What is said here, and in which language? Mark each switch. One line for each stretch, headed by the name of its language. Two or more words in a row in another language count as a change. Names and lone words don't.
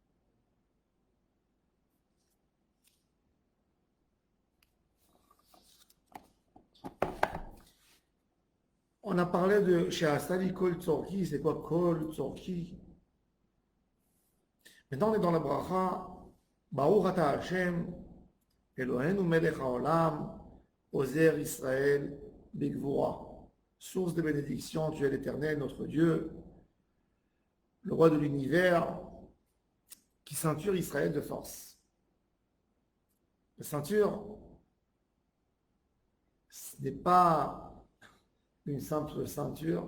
French: On a parlé de chez Astali
Hebrew: כל צרכי,
French: c'est quoi
Hebrew: כל צרכי?
French: Maintenant on est dans la bracha
Hebrew: ברוך אתה ה' אלוהינו מלך העולם אוזר ישראל בגבורה.
French: Source de bénédiction, tu es l'Éternel, notre Dieu, le roi de l'univers, qui ceinture Israël de force. La ceinture, ce n'est pas une simple ceinture.